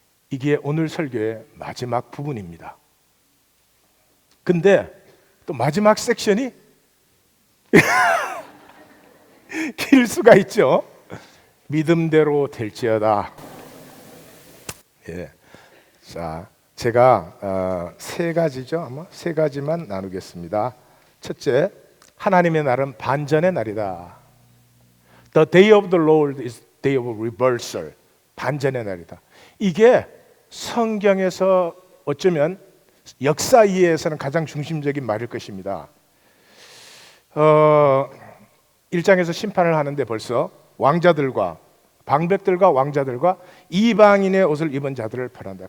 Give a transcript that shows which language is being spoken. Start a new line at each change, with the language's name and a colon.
Korean: 이게 오늘 설교의 마지막 부분입니다. 근데 또 마지막 섹션이 길 수가 있죠. 믿음대로 될지어다. 예. 자, 제가 세 가지죠. 아마 세 가지만 나누겠습니다. 첫째, 하나님의 날은 반전의 날이다.
English: The day of the Lord is day of reversal.
Korean: 반전의 날이다. 이게 성경에서 어쩌면 역사 이해에서는 가장 중심적인 말일 것입니다. 1장에서 심판을 하는데 벌써 왕자들과 방백들과 왕자들과 이방인의 옷을 입은 자들을 벌한다.